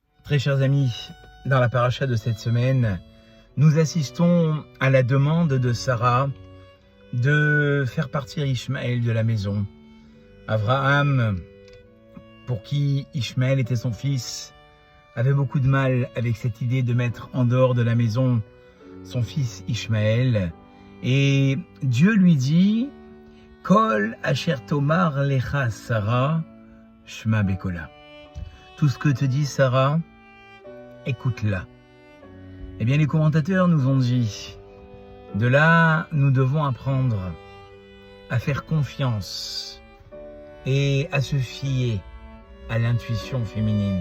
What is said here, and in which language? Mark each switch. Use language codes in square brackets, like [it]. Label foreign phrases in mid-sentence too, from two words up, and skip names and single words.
[fr] Très chers amis, dans la paracha de cette semaine, nous assistons à la demande de Sarah de faire partir Ishmaël de la maison. Abraham, pour qui Ishmaël était son fils, avait beaucoup de mal avec cette idée de mettre en dehors de la maison son fils Ishmaël. Et Dieu lui dit « [he] כל אשר תאמר אליך שרה שמע בקולה [fr] » Tout ce que te dit Sarah, écoute-la. Eh bien, les commentateurs nous ont dit, de là, nous devons apprendre à faire confiance et à se fier à l'intuition féminine.